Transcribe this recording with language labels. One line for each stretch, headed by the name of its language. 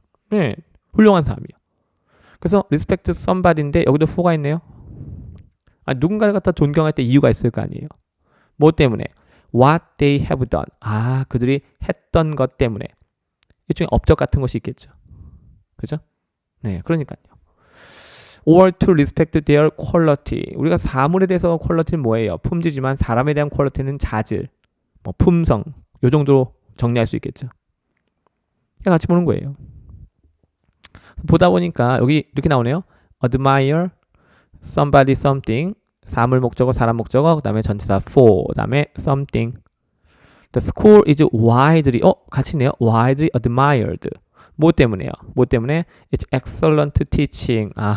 Korean: 네, 훌륭한 사람이요. 그래서
English: respect somebody
Korean: 인데 여기도 for가 있네요. 누군가를 갖다 존경할 때 이유가 있을 거 아니에요. 뭐 때문에?
English: What they have done.
Korean: 그들이 했던 것 때문에. 일종의 업적 같은 것이 있겠죠. 그죠? 네, 그러니까요.
English: Or to respect their quality.
Korean: 우리가 사물에 대해서 quality는 뭐예요? 품질이지만 사람에 대한 quality는 자질, 뭐 품성, 요 정도로 정리할 수 있겠죠. 같이 보는 거예요. 보다 보니까 여기 이렇게 나오네요.
English: admire somebody something.
Korean: 사물 목적어, 사람 목적어, 그 다음에 전치사 for, 그 다음에 something.
English: The school is widely,
Korean: 같이 있네요.
English: widely admired.
Korean: 뭐 때문에요? 뭐 때문에?
English: It's excellent teaching.